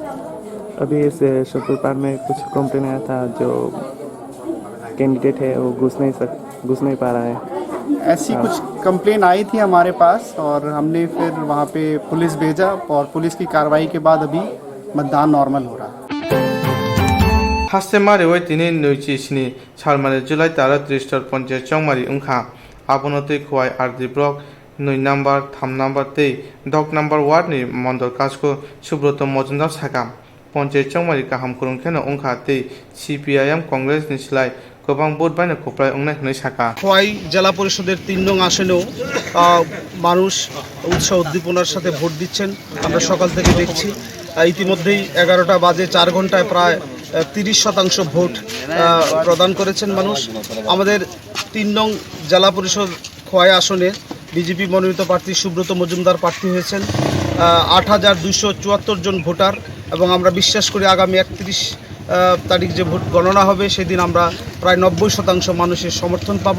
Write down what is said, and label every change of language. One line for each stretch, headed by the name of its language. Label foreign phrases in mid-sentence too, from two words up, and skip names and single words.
Hindi: अभी इस शकुर पार में कुछ कंप्लेन आया था, जो कैंडिडेट है वो घुस नहीं पा रहा है। ऐसी कुछ कंप्लेन आई थी हमारे पास और हमने फिर वहाँ पे पुलिस भेजा और पुलिस की कार्रवाई के बाद अभी मतदान नॉर्मल हो रहा है।
Kok Borok: हास्ते मारे वही 3-2-7 सालमारे जुलाई 30 पंचायत चौमारी उनखा आबनते खुआई आरदी ब्लक 2 नम्बर 3 नम्बर 10 नम्बर वार्ड नि मंडल काजको सुब्रत मजुमदार साका पंचायत चौमारी काहाम कुरुंखेनो उनखा CPIM कांग्रेस नि सिलाय गोबां भोट बायनो खप्लाय अंनाय हनै साका
Bangla: খোয়াই জেলা পরিষদের ৩ নং আসনেও মানুষ উৎসাহ উদ্দীপনার সাথে ভোট দিচ্ছেন আমরা সকাল থেকে দেখছি। ইতিমধ্যেই 11টা বাজে 4 ঘন্টায় প্রায় 30% ভোট প্রদান করেছেন মানুষ। আমাদের 3 নং জেলা পরিষদ খোয়াই আসনে বিজেপি মনোনীত প্রার্থী সুব্রত মজুমদার প্রার্থী হয়েছেন 8,274 জন ভোটার, এবং আমরা বিশ্বাস করি আগামী 31 তারিখ যে ভোট গণনা হবে সেদিন আমরা প্রায় 90% মানুষের সমর্থন পাব।